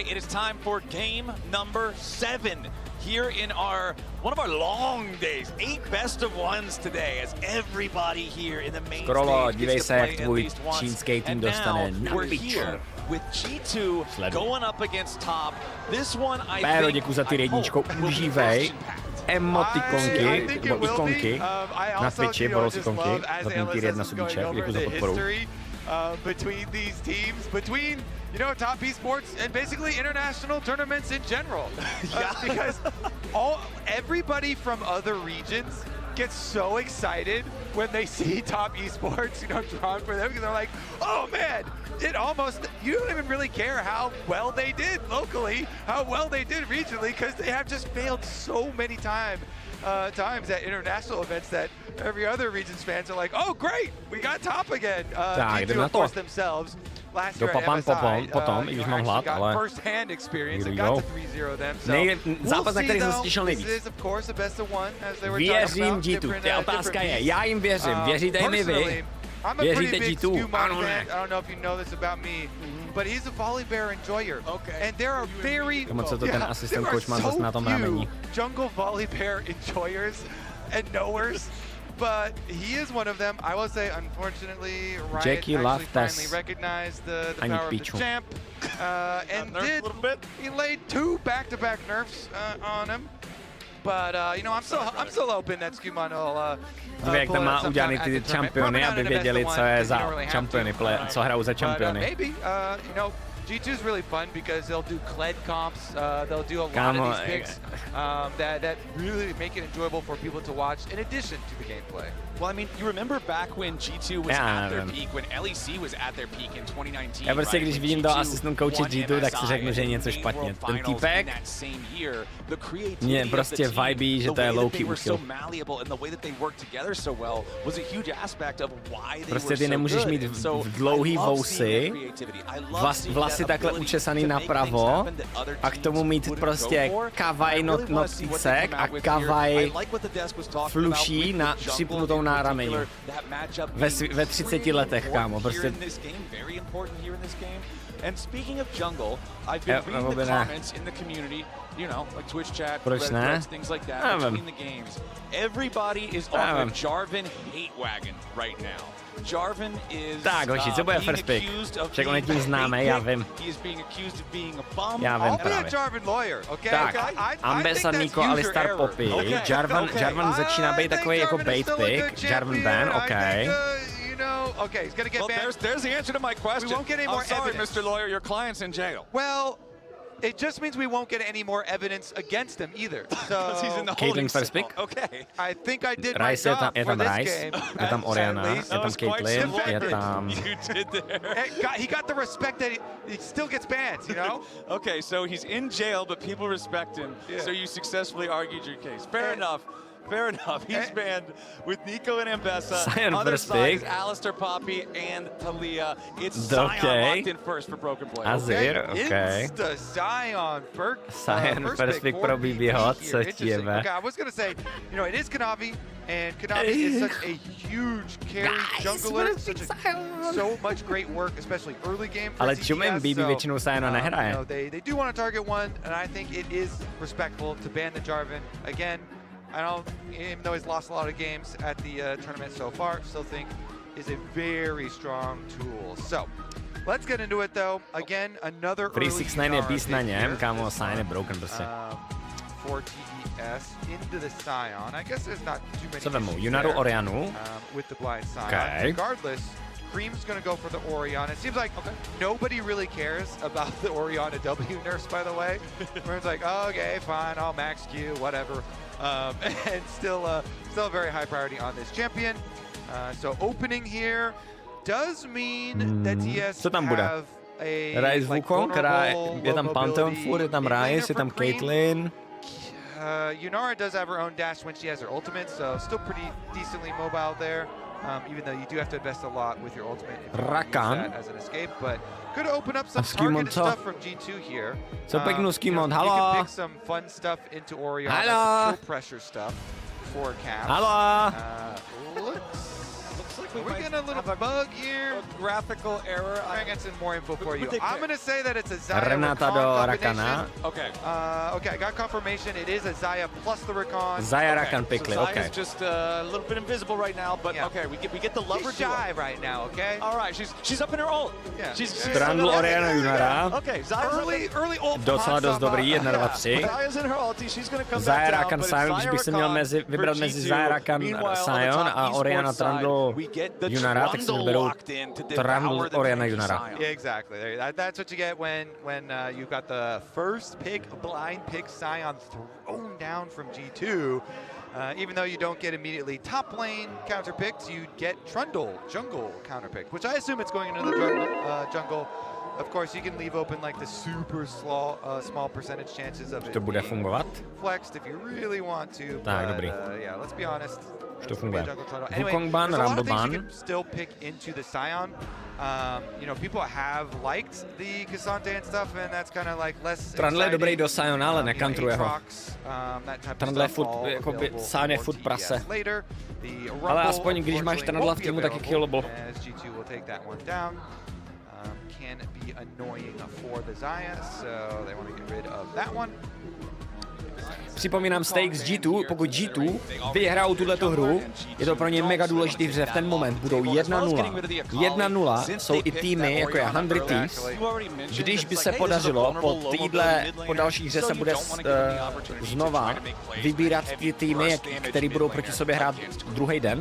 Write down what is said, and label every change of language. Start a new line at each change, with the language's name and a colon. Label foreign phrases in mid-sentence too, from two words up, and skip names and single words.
English: It is time for game number 7 here in one of our long days. 8 best of 1s today as everybody here in the main stage gets to play at least once. And now we're here with G2 going up against top. This one I think
Czech: děkuji za ty jedničko, užívej emotikonky, nebo ikonky na Twitchi, borou si konky, za ten tier 1 subíček, děkuji za podporu.
English: Between these teams, between, you know, top esports and basically international tournaments in general. Because everybody from other regions gets so excited when they see top esports, you know, drawn for them, because they're like, oh man, you don't even really care how well they did locally, how well they did regionally, because they have just failed so many times at international events that every other region's fans are like, oh great, we got top again. G2, of course, themselves. Last year at MSI, got first-hand experience and got to 3-0 them. So
Czech: zápas, na který jsem se těšil nejvíc. Věřím G2, ta otázka je, já jim věřím, věříte mi vy? Věříte G2? Ano, ne.
English: I don't know if you know this about me, but he's a volley bear enjoyer. And there are very jungle volley bear enjoyers and knowers but he is one of them. I will say, unfortunately, Riot Jackie actually finally Loftus. recognized the power of the champ and did. He laid 2 back-to-back nerfs on him. But you know, I'm still hoping that Scuman will.
Czech: Jak tam má udělaný ty čampiony, aby věděli, co je za čampiony, co hrajou za čampiony.
English: Maybe, you know, G2 is really fun because they'll do Kled comps, they'll do a lot of these picks that really make it enjoyable for people to watch in addition to the gameplay. Well, I mean, you remember back when G2 was at their peak, when LEC was at their peak in 2019.
Czech: Já prostě, když vidím do asistent coache G2, tak si řeknu, že je něco špatně. Ten týpek mě prostě vibí, že to je low-key úsil. Prostě ty nemůžeš mít dlouhý vousy, vlasy takhle učesaný napravo a k tomu mít prostě kavaj notícek a kavaj fluší na připnutou na rameni. Ve 30 letech, kámo, prostě.
English: And speaking of jungle, I've been reading the comments in the community, you know, like Twitch chat, Reddit, things like that, between the games. Everybody is on the Jarvan hate wagon right now. Jarvan is
Czech: tak, hoši, co bude
English: first pick?
Czech: Však on je tím známý, já vím. Já vím právě. Tak, Ambessa, Nico, Alistar, Poppy. Jarvan začíná být takový jako
English: bait pick.
Czech: Jarvan ban, OK.
English: Okay, he's gonna get banned. There's the answer to my question. We won't get any more sorry, evidence. Mr. Lawyer, your client's in jail. Well, it just means we won't get any more evidence against him either. So he's in the Caitlyn first pick. Okay. I think I did my job
Czech: je
English: for
Czech: tam
English: this Rice, game.
Czech: je tam Oriana, je tam Caitlyn, je tam...
English: You did there. He got the respect that he still gets banned, you know? Okay, so he's in jail, but people respect him. Yeah. So you successfully argued your case. Fair enough. Fair enough. He's banned with Nico and Ambessa. Sion Other first side pick. is Alistar, Poppy, and Talia. It's Sion locked in first for Broken Blade. Azir, okay. It's the Sion first pick
Czech: pro BBH, co tiebe.
English: Okay, I was gonna say, you know, it is Kanavi, and Kanavi is such a huge carry jungler, so much great work, especially early game.
Czech: Ale čumím, BB většinou Siona nehraje.
English: They do want to target one, and I think it is respectful to ban the Jarvan again. I don't, even though he's lost a lot of games at the tournament so far, still think is a very strong tool. So, let's get into it though. Again, another
Czech: early 369 je beast na něm, kámo, Sion je broken prostě.
English: For TES into the Sion. I guess there's not too many.
Czech: Co vemu? Yunaru, Orianu.
English: With the blind Sion. Okay. Regardless, Cream's going to go for the Orianna. It seems like nobody really cares about the Orianna W nerfs, by the way. Everyone's like, oh, okay, fine, I'll max Q, whatever. And still a very high priority on this champion. So opening here does mean that TS have a
Czech: Rise Wukong, je tam Pantheon furt, je tam Rise, je tam Caitlyn.
English: Yunara does have her own dash when she has her ultimate, so still pretty decently mobile there. Even though you do have to invest a lot with your ultimate if you use that as an escape, but could open up some targeted stuff from G2 here.
Czech: So peknú Skimon,
English: you can
Czech: halo.
English: pick some fun stuff into Orianna,
Czech: Halo.
English: some pressure stuff for Caps.
Czech: Halo.
English: Looks like we're getting a little bug here. A graphical error. I'm gonna get some more info for you. I'm gonna say that it's a Zaya
Czech: Renata do Rakana.
English: Okay. Okay, I got confirmation. It is a Zaya plus the Rakan.
Czech: Zaya Rakan pickli,
English: so okay. Zaya's just a little bit invisible right now, but okay, we get the lover She's shy right now, okay? All right, she's up in her ult. Yeah. She's
Czech: Trundle Oriana Yunara.
English: Okay, Zaya's early ult.
Czech: Docela dost dobrý, 1, 2, 3.
English: Zaya's in her ulti. She's gonna come Zaya back Rakan down,
Czech: Sion, když bych si měl vybrat mezi Zaya Rakan Sion a Oriana Trundle Yunara, tak si vyberu Trundle Oriana Yunara.
English: Yeah, exactly. That's what you get when you've got the first pick, blind pick Sion thrown down from G2. Even though you don't get immediately top lane counter picks, you get Trundle jungle counter pick, which I assume it's going into the jungle. Of course, you can leave open like the super small percentage chances of it
Czech: To bude fungovat?
English: flexed if you really want to.
Czech: Tak,
English: but,
Czech: dobrý.
English: Yeah, let's be honest.
Czech: To funguje.
English: Anyway,
Czech: Wukong ban,
English: there's a lot
Czech: Rumble
English: of things
Czech: ban.
English: you can still pick into the Sion. You know, people have liked the Cassante and stuff, and that's kind of like less
Czech: Trundle je dobrý do Siona, ale nekantruje ho.
English: that type of
Czech: Trundle je
English: stuff
Czech: furt,
English: all
Czech: jakoby,
English: available
Czech: Sion je
English: for
Czech: furt prase.
English: TES later. The Rumble,
Czech: Ale aspoň, když máš
English: unfortunately,
Czech: Trundle v
English: won't be
Czech: týmu, tak je killable.
English: available, as G2 will take that one down. Can be annoying for the Zaya, so they want to get rid of that one.
Czech: Připomínám stakes G2, pokud G2 vyhrajou tuhletu hru, je to pro ně mega důležitý, že v ten moment budou 1-0. 1-0 jsou i týmy, jako je 100 Thieves. Když by se podařilo, po další hře se bude znova vybírat ty týmy, které budou proti sobě hrát druhý den.